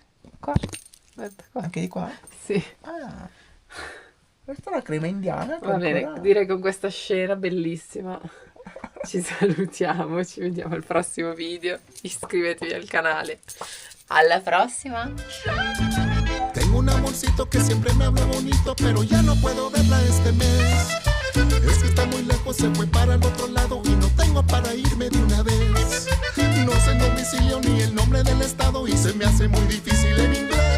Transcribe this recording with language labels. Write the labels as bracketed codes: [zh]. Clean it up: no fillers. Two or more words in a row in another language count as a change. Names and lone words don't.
[it] Qua. Aspetta, qua. Anche di qua? Sì. Ah, questa è una crema indiana. che Va bene, ancora- direi con questa scena bellissima ci salutiamo, ci vediamo al prossimo video. Iscrivetevi al canale. Alla prossima! [es] Tengo un amorcito que siempre me habla bonito, pero ya no puedo verla este mes. Es que está muy lejos, se fue para el otro lado y no tengo para irme de una vez. No sé el domicilio ni el nombre del estado y se me hace muy difícil en inglés.